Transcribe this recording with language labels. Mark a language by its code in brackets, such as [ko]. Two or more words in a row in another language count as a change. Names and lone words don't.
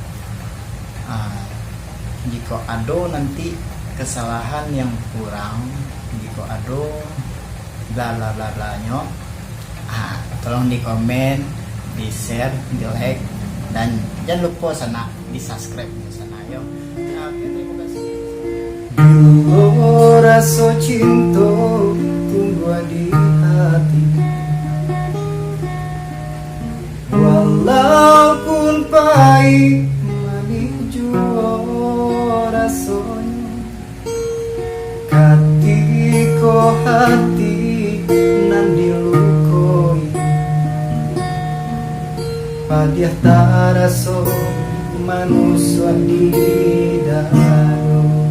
[id] Jika ada nanti kesalahan yang kurang, jika ada bla bla bla bla nya, tolong di komen, di share, di like, dan jangan lupa sana di subscribe sana yo. Terima kasih. Dulu rasa cinta tumbuh di hati, walaupun pahit manis jua rasanya. [min] Katiko hati nan dilukoi, padiah tak rasa manusia di dalam.